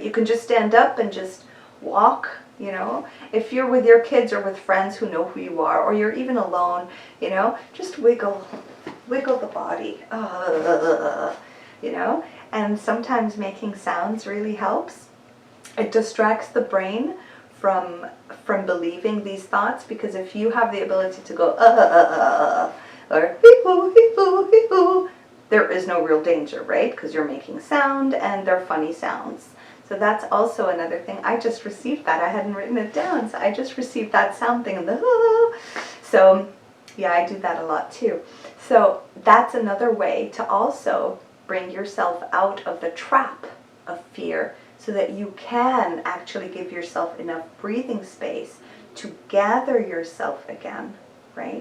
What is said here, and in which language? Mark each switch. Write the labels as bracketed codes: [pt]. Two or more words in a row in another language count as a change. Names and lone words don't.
[en] You can just stand up and just walk, If you're with your kids or with friends who know who you are, or you're even alone, just wiggle the body, And sometimes making sounds really helps. It distracts the brain from believing these thoughts, because if you have the ability to go, or hee-hoo, hee-hoo, hee-hoo, there is no real danger, right? Because you're making sound and they're funny sounds. So that's also another thing. I just received that. I hadn't written it down, so I just received that sound thing. So yeah, I do that a lot too. So that's another way to also bring yourself out of the trap of fear, so that you can actually give yourself enough breathing space to gather yourself again, right?